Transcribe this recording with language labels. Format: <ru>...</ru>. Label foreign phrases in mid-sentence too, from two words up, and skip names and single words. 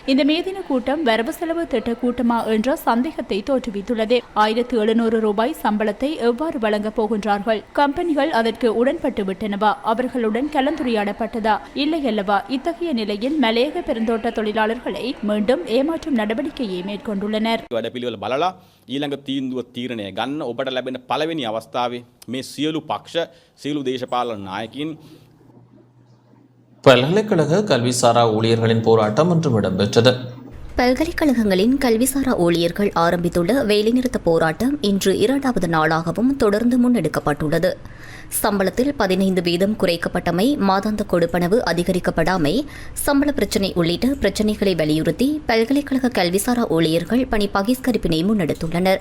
<ta>இந்த மேதின கூட்டம் வரவு செலவு திட்ட கூட்டமா என்ற சந்தேகத்தை தோற்றுவித்துள்ளது. 1700 ரூபாய் சம்பளத்தை எவ்வாறு வழங்கப் போகின்றார்கள்? கம்பெனிகள் அதற்கு உடன்பட்டு விட்டனவா? அவர்களுடன் கலந்துரையாடப்பட்டதா? இல்லை அல்லவா? இத்தகைய நிலையில் மலையக பெருந்தோட்ட தொழிலாளர்களை மீண்டும் ஏமாற்றும் நடவடிக்கையை மேற்கொண்டுள்ளனர்.</ta> <si>වැඩපිළිවෙල බලලා ඊළඟ තීන්දුව තීරණය ගන්න ඔබට ලැබෙන පළවෙනි අවස්ථාවේ මේ සියලු පක්ෂ සියලු දේශපාලන නායකින්</si> <ta>பல்கலைக்கழக கல்விசாரா ஊழியர்களின் போராட்டம் ஒன்றும் இடம்பெற்றது. பல்கலைக்கழகங்களின் கல்விசாரா ஊழியர்கள் ஆரம்பித்துள்ள வேலைநிறுத்த போராட்டம் இன்று 2வது நாளாகவும் தொடர்ந்து முன்னெடுக்கப்பட்டுள்ளது. சம்பளத்தில் 15% குறைக்கப்பட்டமை, மாதாந்த கொடுப்பனவு அதிகரிக்கப்படாமை, சம்பள பிரச்சினை உள்ளிட்ட பிரச்சினைகளை வலியுறுத்தி பல்கலைக்கழக கல்விசாரா ஊழியர்கள் பணி பகிஷ்கரிப்பினை முன்னெடுத்துள்ளனர்.</ta>